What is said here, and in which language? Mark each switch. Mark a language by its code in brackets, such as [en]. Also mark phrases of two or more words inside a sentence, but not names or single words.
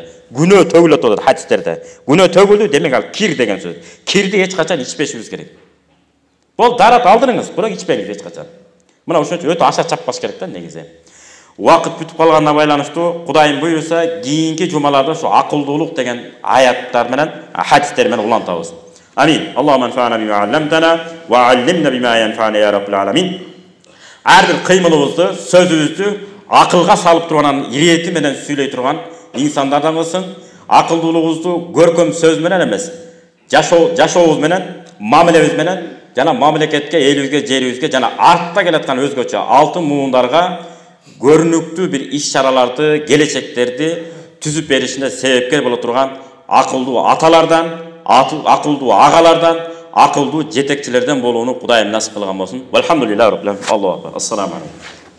[ky] Күнөө төгүлөт болот хадистерде. Күнөө төгүлдү демек ал кир деген сөз. Кирди эч качан ичпешибиз керек. Бул дарат алдырыңыз, бирок ичпеңиз эч качан. Мына ошон үчүн өтө аша чаппаш керек да негизи. Убакыт бүтүп калганына байланыштуу Кудайым буйруса кийинки жумаларда ушу акылдуулук деген аяттар менен, хадистер менен улантабыз. [ar] آمين. اللهم انفعنا بما علمتنا وعلمنا بما ينفعنا يا رب العالمين. [ky] Ар бир кыймылыбызды, сөзүбүздү акылга салып турган, ирети менен сүйлөй турган инсандардан кылсын. Акылдуулугубузду көркөм сөз менен эмес, жашообуз менен, мамилебиз менен жана мамлекетке, элибизге, жерибизге жана артта келаткан өзгөчө алтын муундарга көрүнүктүү бир иш-чараларды, келечектерди түзүп беришине себепкер боло турган акылдуу аталардан, акылдуу агалардан, акылдуу жетекчилерден болууну Кудайым насип кылган болсун. [ar] الحمد لله. الله أكبر. السلام عليكم.